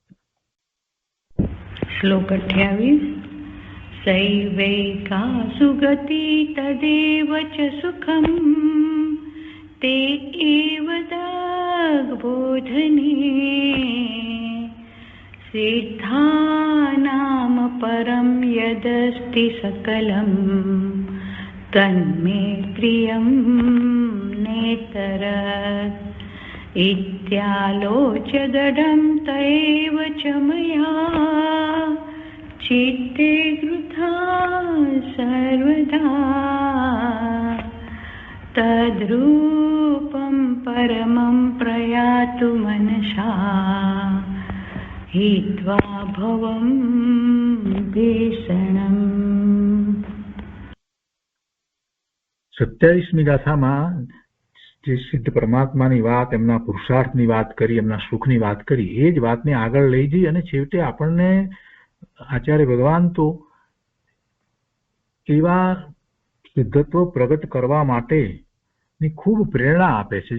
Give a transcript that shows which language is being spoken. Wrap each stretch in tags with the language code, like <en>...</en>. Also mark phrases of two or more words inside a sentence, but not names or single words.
<sa>શ્લોક 28 સૈવૈકા સુગતિ તદેવ ચ સુખમ તે એવ દગ્બોધને સિદ્ધાનામ પરમ યદસ્તિ સકલમ તન્મે પ્રિયમ નેતર इत्यालोच्य दृढं तैव च मया चित्ते कृता सर्वदा तद्रूपं परमं प्रयातु मनसा हित्वा भवं भीषणम्.</sa> <gu>27મી ગાથામાં જે સિદ્ધ પરમાત્માની વાત, એમના પુરુષાર્થની વાત કરી, એમના સુખની વાત કરી, એ જ વાતને આગળ લઈ જઈ અને છેવટે આપણને આચાર્ય ભગવાન તો એવા સિદ્ધત્વ પ્રગટ કરવા માટેની ખૂબ પ્રેરણા આપે છે.</gu>